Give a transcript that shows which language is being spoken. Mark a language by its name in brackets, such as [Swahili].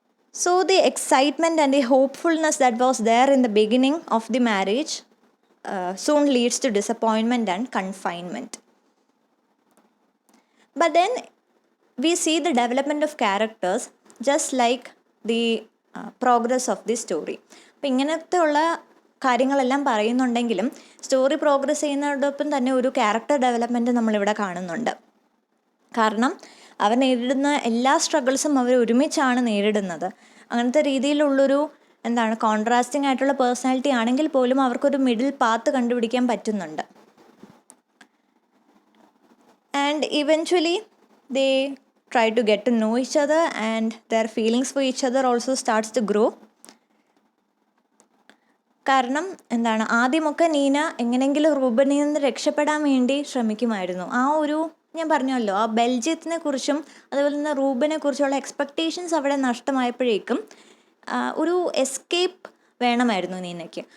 [English] So the excitement and the hopefulness that was there in the beginning of the marriage soon leads to disappointment and confinement. But then we see the development of characters just like the progress of the story. [Malayalam] അപ്പോൾ ഇങ്ങനത്തെ ഉള്ള കാര്യങ്ങളെല്ലാം പറയുന്നുണ്ടെങ്കിലും story progress ചെയ്യുന്നതോടൊപ്പം തന്നെ ഒരു character development നമ്മളിവിടെ കാണുന്നുണ്ട്. കാരണം അവർ നേരിടുന്ന എല്ലാ സ്ട്രഗിൾസും അവർ ഒരുമിച്ചാണ് നേരിടുന്നത്. അങ്ങനത്തെ രീതിയിലുള്ളൊരു കോൺട്രാസ്റ്റിംഗ് ആയിട്ടുള്ള പേഴ്സണാലിറ്റി ആണെങ്കിൽ പോലും അവർക്കൊരു മിഡിൽ പാത്ത് കണ്ടുപിടിക്കാൻ പറ്റുന്നുണ്ട്. [English] And eventually they try to get to know each other and their feelings for each other also starts to grow. [Malayalam] കാരണം എന്താണ്, ആദ്യമൊക്കെ നീന എങ്ങനെയെങ്കിലും റൂബനിൽ നിന്ന് രക്ഷപ്പെടാൻ വേണ്ടി ശ്രമിക്കുമായിരുന്നു. ആ ഒരു ഞാൻ പറഞ്ഞല്ലോ, ആ ബെൽജിയത്തിനെ കുറിച്ചും അതുപോലെ തന്നെ റൂബനെ കുറിച്ചുള്ള എക്സ്പെക്റ്റേഷൻസ് അവിടെ നഷ്ടമായപ്പോഴേക്കും ഒരു എസ്കേപ്പ് വേണമായിരുന്നു നീനയ്ക്ക്.